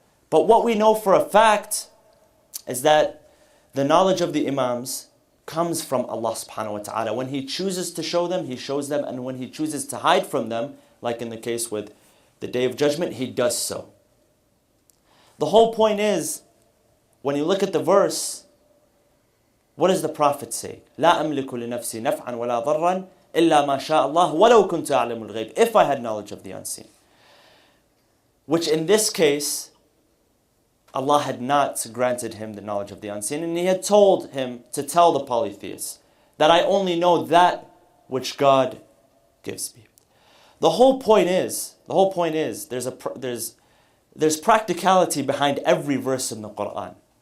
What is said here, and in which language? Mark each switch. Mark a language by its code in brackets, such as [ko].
[en] But what we know for a fact is that the knowledge of the Imams comes from Allah subhanahu wa ta'ala. When He chooses to show them, He shows them. And when He chooses to hide from them, like in the case with the Day of Judgment, He does so. The whole point is, when you look at the verse, What does the Prophet say? [ar] لا أملك لنفسي نفعا ولا ضرا إلا ما شاء الله ولو كنت أعلم الغيب. [en] If I had knowledge of the unseen. Which in this case, Allah had not granted him the knowledge of the unseen, and He had told him to tell the polytheists that I only know that which God gives me. The whole point is there's practicality behind every verse in the Quran.